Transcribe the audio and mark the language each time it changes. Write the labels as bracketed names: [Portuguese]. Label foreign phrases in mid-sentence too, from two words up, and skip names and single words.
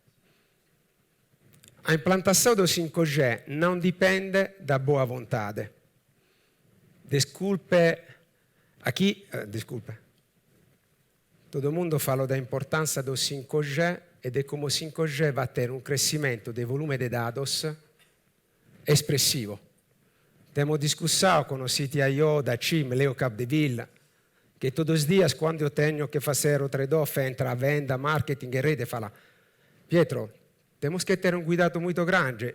[Portuguese] A implantação do 5G não depende da boa vontade. Desculpe. Todo mundo fala da importância do 5G e di come 5G vai ter um crescimento do volume de dados expressivo. Temos discussão com o CTIO da CIM, Leo Capdeville, que todos os dias, quando eu tenho que fazer o trade-off entre a venda, marketing e rede, fala: Pietro, temos que ter um cuidado muito grande.